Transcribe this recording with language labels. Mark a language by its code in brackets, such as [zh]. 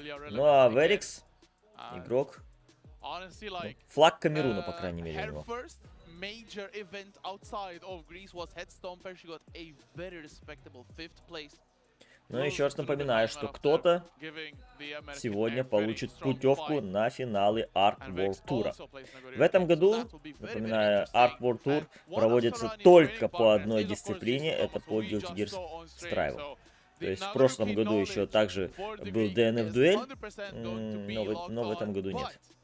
[ru] Ну а Верикс, игрок. Флаг Камеруна, по крайней мере, у него. [en] Major event outside of Greece was Headstomper. She got a very respectable 5th place. [ru] Ну, еще раз напоминаю, что кто-то сегодня получит путевку на финалы Arc World Tour. В этом году, напоминаю, Arc World Tour проводится только по одной дисциплине, это по Guilty Gear Strive. То есть в прошлом году еще также был DNF-дуэль, но в этом году нет.